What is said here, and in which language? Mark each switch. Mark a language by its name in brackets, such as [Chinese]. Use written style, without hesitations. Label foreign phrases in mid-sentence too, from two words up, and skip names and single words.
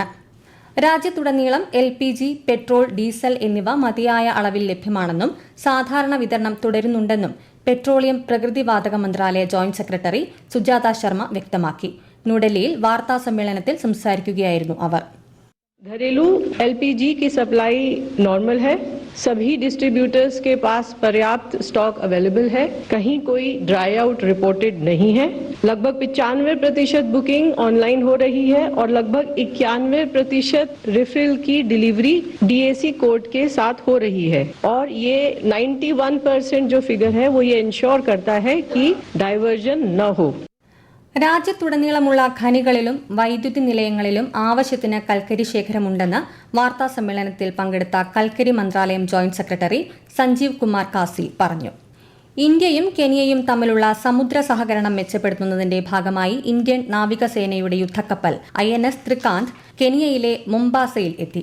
[Malayalam] രാജ്യത്തുടനീളം LPG, പെട്രോൾ, ഡീസൽ എന്നിവ മതിയായ അളവിൽ ലഭ്യമാണെന്നും സാധാരണ വിതരണം തുടരുന്നുണ്ടെന്നും പെട്രോളിയം പ്രകൃതിവാതക മന്ത്രാലയ ജോയിന്റ് സെക്രട്ടറി സുജാത ശർമ്മ വ്യക്തമാക്കി. ന്യൂഡൽഹിയിൽ വാർത്താ സമ്മേളനത്തിൽ സംസാരിക്കുകയായിരുന്നു അവർ. [Hindi] घरेलू LPG की [English] supply normal [Hindi] है. सभी डिस्ट्रीब्यूटर्स के पास पर्याप्त [English] stock available [Hindi] है. कहीं कोई [English] dry out reported [Hindi] नहीं है. लगभग 95% बुकिंग ऑनलाइन हो रही है और लगभग 91% रिफिल की डिलीवरी DAC कोड के साथ हो रही है. और ये 91% जो फिगर है वो ये इंश्योर करता है कि डाइवर्जन न हो. [Malayalam] രാജ്യത്തുടനീളമുള്ള ഖനികളിലും വൈദ്യുതി നിലയങ്ങളിലും ആവശ്യത്തിന് കൽക്കരി ശേഖരമുണ്ടെന്ന് വാർത്താ സമ്മേളനത്തിൽ പങ്കെടുത്ത കൽക്കരി മന്ത്രാലയം ജോയിന്റ് സെക്രട്ടറി സഞ്ജീവ് കുമാർ കാസി പറഞ്ഞു. ഇന്ത്യയും കെനിയയും തമ്മിലുള്ള സമുദ്ര സഹകരണം മെച്ചപ്പെടുത്തുന്നതിന്റെ ഭാഗമായി ഇന്ത്യൻ നാവികസേനയുടെ യുദ്ധക്കപ്പൽ INS ത്രികാന്ത് കെനിയയിലെ മൊംബാസയിൽ എത്തി.